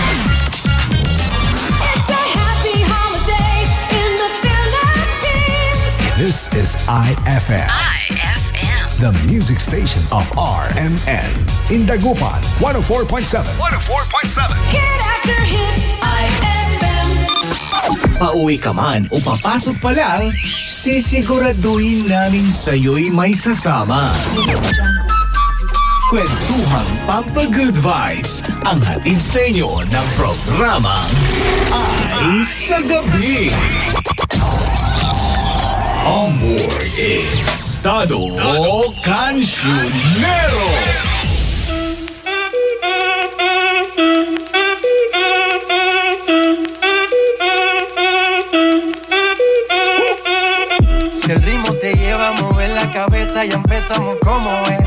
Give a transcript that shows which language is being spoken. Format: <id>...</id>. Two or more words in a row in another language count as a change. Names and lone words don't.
<en>This is IFM. The music station of RMN. In Dagupan, 104.7. 104.7. Hit after hit, IFM.</en> <tl>Pauwi ka man o papasok pa lang, sisiguraduhin namin sa'yo'y may sasama. Kwentuhang Pampa-</tl> <en>Good Vibes</en> <tl>ang hatid sa inyo ng programang Ay sa Gabi.</tl> <en>On board is Tado Cancionero.</en> <es>Si el ritmo te lleva a mover la cabeza, ya empezamos como es.</es>